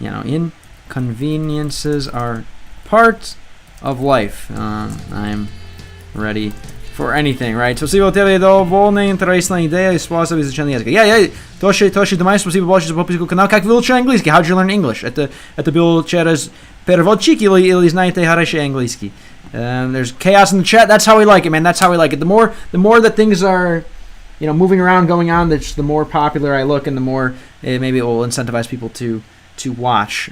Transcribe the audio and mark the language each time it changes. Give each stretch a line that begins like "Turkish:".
English: Inconveniences are part of life. I'm ready for anything, right?
Russian: Спасибо тебе, довольно интересная идея и способ изучения языка. Тоши, Дамай, спасибо большое за подписку канал. Как вы учили английский?
English: How did you learn English?
Russian: Это было через переводчик или знаете хороший английский?
English: There's chaos in the chat. That's how we like it, man. That's how we like it. The more that things are, moving around, going on, the more popular I look, and the more maybe it will incentivize people to watch.